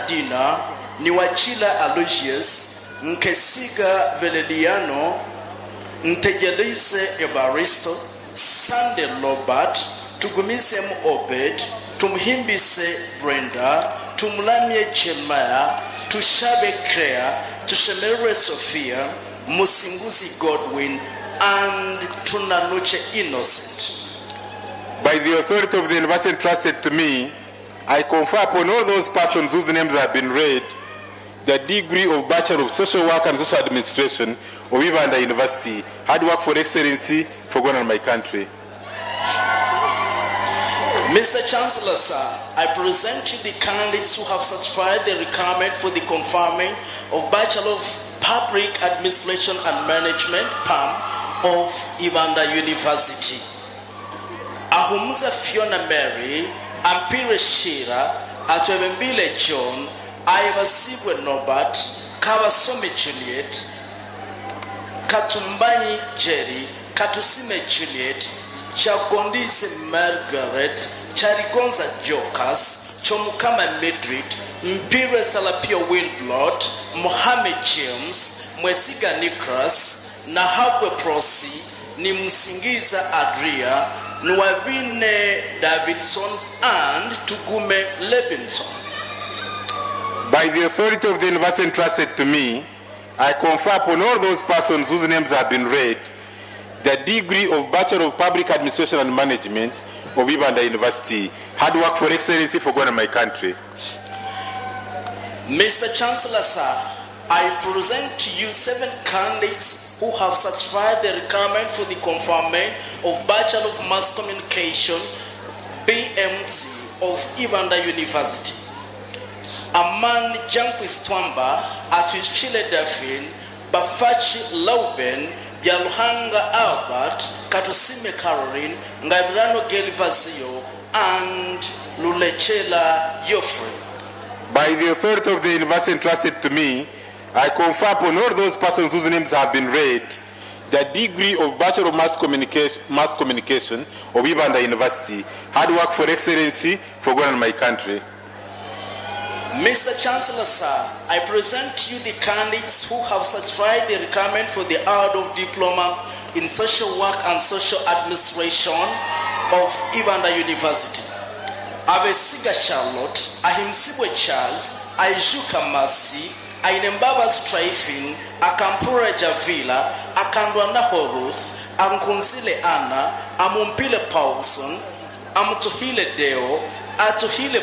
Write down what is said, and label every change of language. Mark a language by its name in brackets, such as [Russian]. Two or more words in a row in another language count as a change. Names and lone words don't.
[English] Dina, Niwachila Aloysius, Nkesiga Velediano, Ntegelise Evaristo, Sande Robert, Tugumisem Obed, Tumhimbise Brenda, Tumlamye Chemaya, Tushabe Crea, Tushemerwe Sophia, Musinguzi Godwin, and Tunanuche Innocent. By the authority of the university entrusted to me, I confer upon all those persons whose names have been read the degree of Bachelor of Social Work and Social Administration of Ibanda University, hard work for excellency for God and my country. Mr. Chancellor, sir, I present you the candidates who have satisfied the requirement for the conferment of Bachelor of Public Administration and Management, PAM, of Ibanda University. Ahumuza Fiona Mary, Ampire Shira, Atwebembile John, Ayabasibwe Norbert, Kabasome Juliet, Katumbanyi Jerry, Katusime Juliet, Chakondise Margaret, Charigonza Jokas, Chomukama Madrid, Mpire Salapio Wilblot, Mohammed James, Mwesiga Nicholas, Nahabwe Prosi, Nimsingiza Adria, Nwabine Davidson, and Tugume Lebinson. By the authority of the university entrusted to me, I confer upon all those persons whose names have been read the degree of Bachelor of Public Administration and Management of Ibanda University. Hard work for excellency for God and my country. Mr. Chancellor, sir, I present to you 7 candidates who have satisfied the requirement for the conferment of Bachelor of Mass Communication, BMT, of Ibanda University. Aman Janquis Twamba, Atwis Chile Dafin, Bafachi Lauben, Yaluhanga Albert, Katusime Caroline, Ngabirano Gelivazio, and Lulechela Yofre. By the authority of the university entrusted to me, I confer upon all those persons whose names have been read the degree of Bachelor of Mass Communication of Ibanda University. Hard work for excellency for God and my country. Mr. Chancellor, sir, I present to you the candidates who have satisfied the requirement for the award of diploma in social work and social administration of Ibanda University. Abesiga Charlotte, Ahimsibwe Charles, Aijuka Masi, Ainembaba Strifing, Akampura Javila, Akandwana Ruth, Amkunzile Anna, Amumpile Paulson, Amutuhile Deo, Atuhile